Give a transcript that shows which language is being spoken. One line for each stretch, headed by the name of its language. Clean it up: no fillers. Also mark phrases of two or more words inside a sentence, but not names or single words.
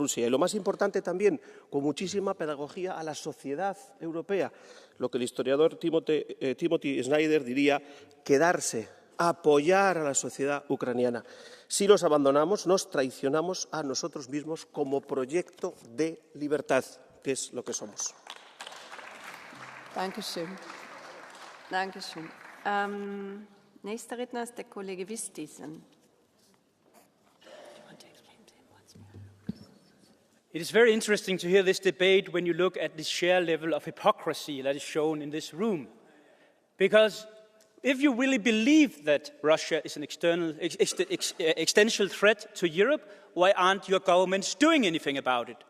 Spanish: Y lo más importante también, con muchísima pedagogía a la sociedad europea. Lo que el historiador Timothy Snyder diría, quedarse, apoyar a la sociedad ucraniana. Si los abandonamos, nos traicionamos a nosotros mismos como proyecto de libertad, que es lo que somos.
German: Dankeschön. Dankeschön. Nächster Redner ist der Kollege Vistisen.
English: It is very interesting to hear this debate when you look at the sheer level of hypocrisy that is shown in this room. Because if you really believe that Russia is an existential threat to Europe, why aren't your governments doing anything about it?